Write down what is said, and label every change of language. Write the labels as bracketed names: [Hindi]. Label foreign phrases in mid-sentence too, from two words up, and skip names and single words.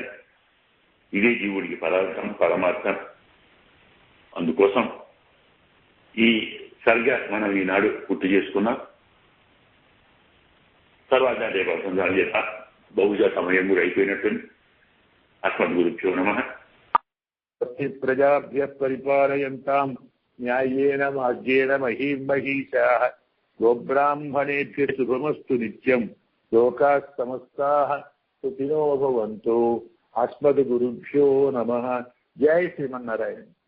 [Telugu] ఇదే జీవుడికి పరమార్థం. అందుకోసం ఈ సర్గ మనం ఈనాడు పూర్తి చేసుకున్నాం. తర్వాత రేపు అవసరం చేత బహుశా సమయం కూడా అయిపోయినట్టుంది. [Sanskrit] అస్మద్గురుభ్యో నమః. ప్రజాభ్యః పరిపాలయంతాం న్యాయేన మార్గేణ మహీం మహీషాః గోబ్రాహ్మణేభ్యః శుభమస్తు నిత్యం లోకాః సమస్తాః సుఖినో భవంతు. అస్మద్గురుభ్యో నమః. జై శ్రీమన్నారాయణ.